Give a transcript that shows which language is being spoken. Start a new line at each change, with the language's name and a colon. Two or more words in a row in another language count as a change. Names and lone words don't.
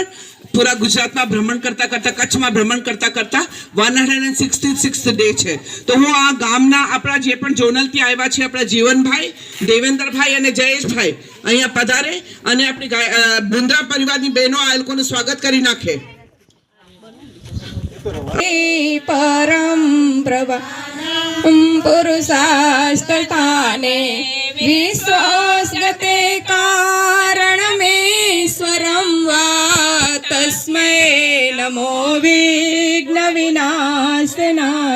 Gujarati: પૂરા ગુજરાતમાં ભ્રમણ કરતા કરતા, કચ્છમાં ભ્રમણ કરતા કરતા 166th ડે છે. તો હું આ ગામના આપણા જે પણ જોનલથી આવ્યા છે, આપણા જીવનભાઈ, દેવેન્દ્રભાઈ અને જયેશભાઈ અહીંયા પધારે અને આપણી મુન્દ્રા પરિવારની બહેનો આ લોકોનું સ્વાગત કરી નાખે.
Sanskrit: परम प्रभा पुरुषास्तने विश्वासगते कारणमेश्वरं वा तस्मै नमो विघ्न विनाशनाय.